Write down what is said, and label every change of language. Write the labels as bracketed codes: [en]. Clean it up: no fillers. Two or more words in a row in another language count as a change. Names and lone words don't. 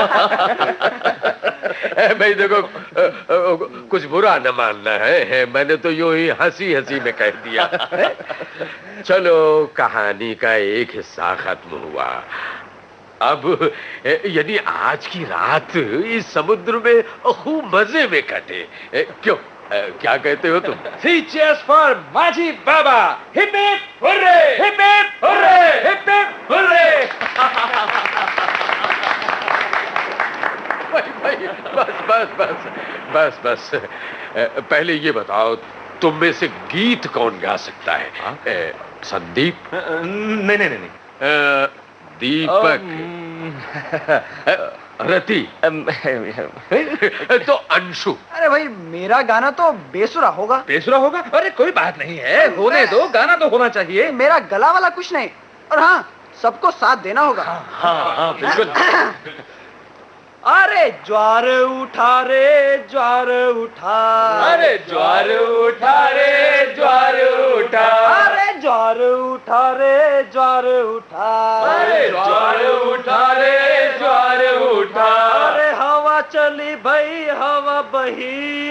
[hi] भाई देखो, कुछ बुरा न मानना है, मैंने तो यूं ही हंसी हंसी में कह दिया। चलो, कहानी का एक हिस्सा खत्म हुआ। अब यदि आज की रात इस समुद्र में खूब मजे में कटे, क्यों, क्या कहते हो तुम? [en] Three cheers for माझी बाबा! Hip hip hooray! Hip hip hooray! Hip hip hooray! [hi] भाई बस बस बस बस बस, पहले ये बताओ, तुम में से गीत कौन गा सकता है? संदीप? नहीं नहीं नहीं। दीपक? रति? तो अंशु? अरे भाई, मेरा गाना तो बेसुरा होगा। बेसुरा होगा? अरे कोई बात नहीं है, होने दो, गाना तो होना चाहिए। मेरा गला वाला कुछ नहीं, और हाँ, सबको साथ देना होगा। हाँ बिल्कुल। अरे ज्वार उठा रे, ज्वार उठा। अरे ज्वार उठा रे, ज्वार उठा। अरे ज्वार उठा रे, ज्वार उठा। अरे ज्वार उठा रे, ज्वार उठा। अरे हवा चली भाई, हवा बही।